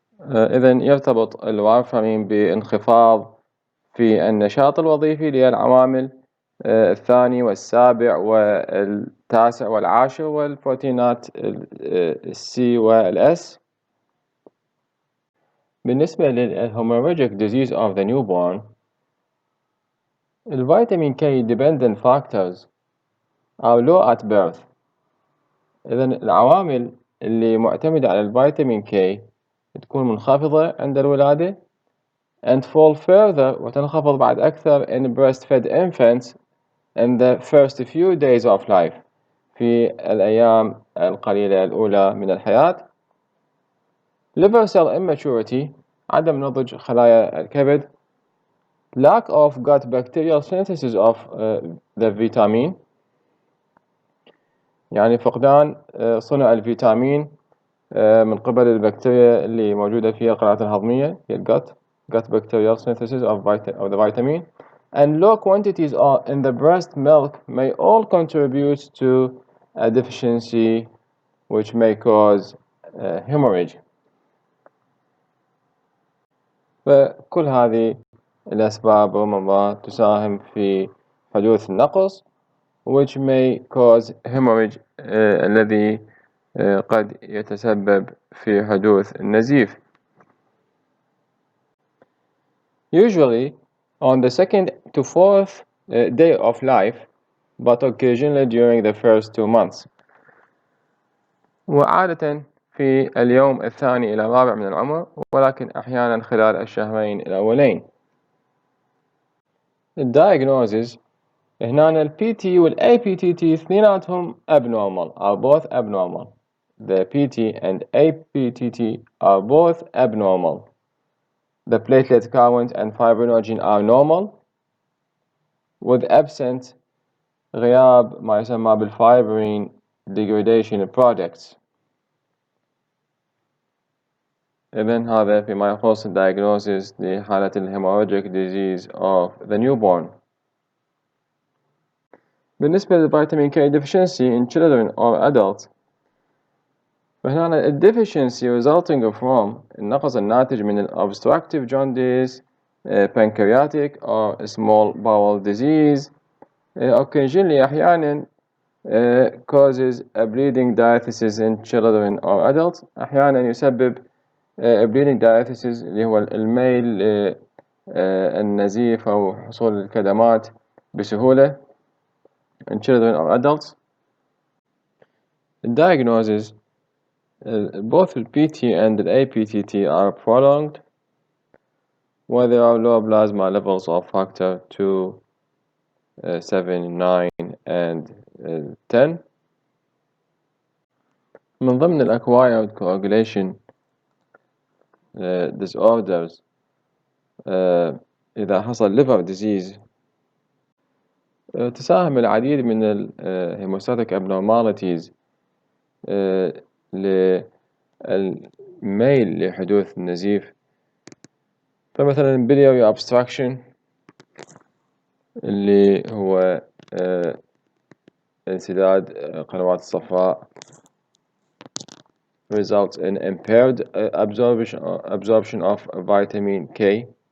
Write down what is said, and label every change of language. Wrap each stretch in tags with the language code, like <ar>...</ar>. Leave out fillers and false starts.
<ar>إذن يرتبط الوارفرين بانخفاض في النشاط الوظيفي للعوامل الثاني والسابع والتاسع والعاشر والبروتينات السي والأس. بالنسبة</ar> <en>للhemorrhagic disease of the newborn, الفيتامين K dependent factors are low at birth.</en> <ar>إذن العوامل اللي معتمدة على الفيتامين K تكون منخفضة عند الولادة</ar> <en>and fall further</en> <ar>وتنخفض بعد أكثر</ar> <en>in breastfed infants in the first few days of life</en> <ar>في الأيام القليلة الأولى من الحياة.</ar> <en>liver cell immaturity</en> <ar>عدم نضج خلايا الكبد.</ar> <en>lack of gut bacterial synthesis of the vitamin</en> <ar>يعني فقدان صنع الفيتامين من قبل البكتيريا اللي موجودة في القناة الهضمية هي</ar> <en>gut bacterial synthesis of the vitamin, and low quantities in the breast milk may all contribute to a deficiency which may cause hemorrhage.</en> <ar>فكل هذه الأسباب ربما تساهم في حدوث النقص</ar> <en>which may cause hemorrhage</en> <ar>الذي قد يتسبب في حدوث النزيف.</ar> <en>Usually on the 2nd to 4th day of life, but occasionally during the first 2 months.</en> <ar>وعادة في اليوم الثاني إلى الرابع من العمر، ولكن أحيانا خلال الشهرين الأولين. الدايجنوزز هنا ال PT وال APTT اثنيناتهم</ar> <en>abnormal, are both abnormal. The PT and APTT are both abnormal. The platelet count and fibrinogen are normal, with absent</en> <ar>غياب ما يسمى بالفايبرين</ar> <en>degradation products.</en> <ar>إذن هذا فيما يخص diagnosis لحالة</ar> <en>hemorrhagic disease of the newborn.</en> <ar>بالنسبة للفيتامين</ar> <en>K deficiency in children or adults،</en> <ar>فهنا</ar> <en>deficiency resulting from</en> <ar>النقص الناتج من</ar> <en>obstructive jaundice, pancreatic or small bowel disease, occasionally</en> <ar>أحيانا</ar> <en>causes a bleeding diathesis in children or adults.</en> <ar>أحيانا يسبب</ar> <en>bleeding diathesis</en> <ar>اللي هو الميل النزيف أو حصول الكدمات بسهولة</ar> <en>in children or adults. Diagnosis both the PT and the APTT are prolonged where there are low plasma levels of factor 2, 7, 9 and 10.</en> <ar>من ضمن</ar> <en>acquired coagulation disorders</en> <ar>إذا حصل</ar> <en>liver disease</en> <ar>تساهم العديد من</ar> <en>hemostatic abnormalities</en> <ar>للميل لحدوث النزيف. فمثلا</ar> <en>biliary obstruction</en> <ar>اللي هو انسداد قنوات الصفراء</ar> <en>results in impaired absorption of vitamin K.</en>